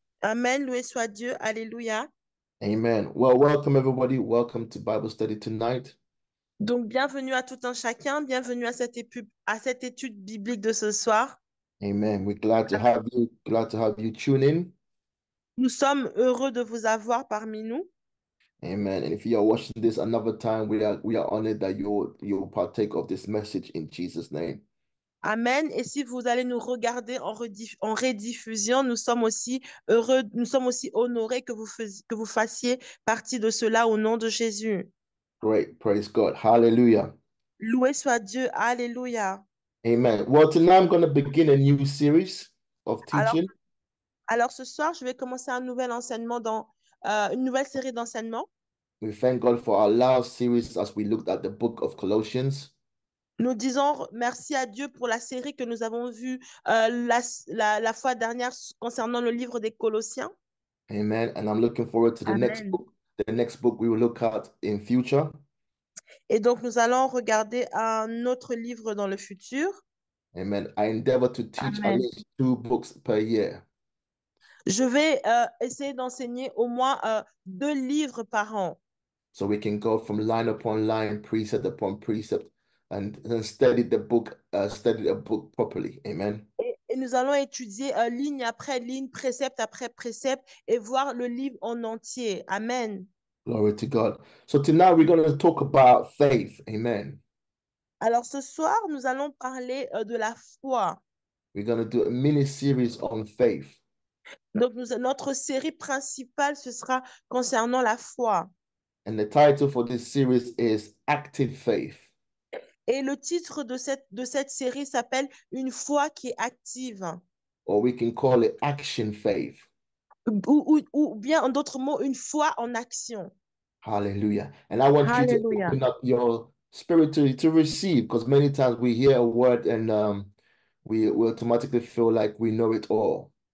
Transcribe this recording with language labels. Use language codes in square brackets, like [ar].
[fr] Amen, loué soit Dieu, alléluia. [en] Amen. Well, welcome everybody. Welcome to Bible study tonight. [fr] Donc, bienvenue à tout un chacun, bienvenue à cette étude biblique de ce soir. [en] Amen. We're glad to have you. Glad to have you tune in. [fr] Nous sommes heureux de vous avoir parmi nous. [en] Amen. And if you are watching this another time, we are honored that you'll partake of this message in Jesus' name. Amen. [fr] Et si vous allez nous regarder en rediffusion, nous sommes aussi heureux, nous sommes aussi honorés que vous fassiez partie de cela au nom de Jésus. [en] Great. Praise God. Hallelujah. [fr] Loué soit Dieu, alléluia. [en] Amen. Well, tonight I'm going to begin a new series of [fr] Alors, [en] teaching. [fr] alors ce soir, je vais commencer une nouvelle série d'enseignements. [en] We thank God for our last series as we looked at the book of Colossians. [fr] Nous disons merci à Dieu pour la série que nous avons vue la fois dernière concernant le livre des Colossiens. [en] Amen. And I'm looking forward to the next [fr] Amen. [en] book. The next book we will look at in future. [fr] Et donc, nous allons regarder un autre livre dans le futur. [en] Amen. I endeavor to teach at [fr] Amen. [en] least 2 books per year. [fr] Je vais essayer d'enseigner au moins 2 livres par an. [en] So we can go from line upon line, precept upon precept, and study a book properly. [fr] Amen. Et nous allons étudier ligne après ligne, précepte après précepte et voir le livre en entier. [en] Amen. Glory to God. So tonight we're going to talk about faith. [fr] Amen. Alors ce soir, nous allons parler de la foi. [en] We're going to do a mini series on faith. [fr] Donc, notre série principale, ce sera concernant la foi. [en] And the title for this series is Active Faith. [fr] Et le titre de cette série s'appelle Une foi qui est active. [en] Or we can call it Action Faith. [fr] Ou bien, en d'autres mots, une foi en action. [en] Hallelujah. And I want you to [fr] Alléluia. [en] open up your spirit to receive, because many times we hear a word and we automatically feel like we know it all.